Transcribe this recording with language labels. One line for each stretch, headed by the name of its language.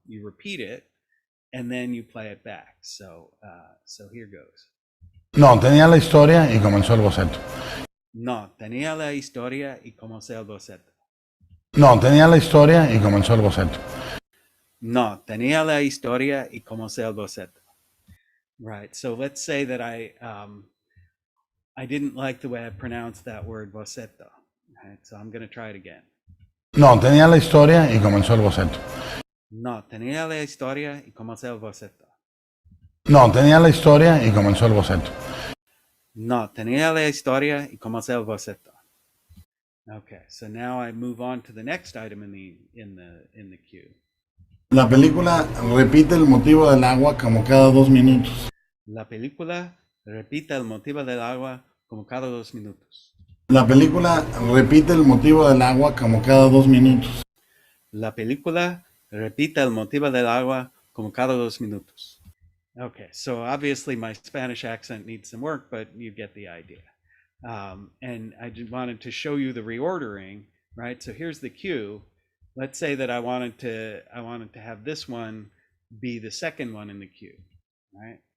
English: You repeat it, and then you play it back. So here goes.
Spanish: No, tenía la historia y comenzó el boceto. No, tenía la historia y comenzó el boceto. No, tenía la historia y comenzó el boceto. No, tenía la historia y comenzó el boceto.
English: Right. So let's say that I didn't like the way I pronounced that word boceto. Right. So I'm going to try it again.
Spanish: No, tenía la historia y comenzó el boceto. No, tenía la historia y comenzó el boceto. No, tenía la historia y comenzó el boceto. No, tenía la historia y comenzó el boceto.
English: Okay, so now I move on to the next item in the queue.
Spanish: La película repite el motivo del agua como cada 2 minutos. La película repite el motivo del agua como cada 2 minutos. La película repite el motivo del agua como cada 2 minutos. La película repite el motivo del agua como cada 2 minutos.
English: Okay, so obviously my Spanish accent needs some work, but you get the idea. And I just wanted to show you the reordering, right? So here's the queue. Let's say that I wanted to have this one be the second one in the queue, right?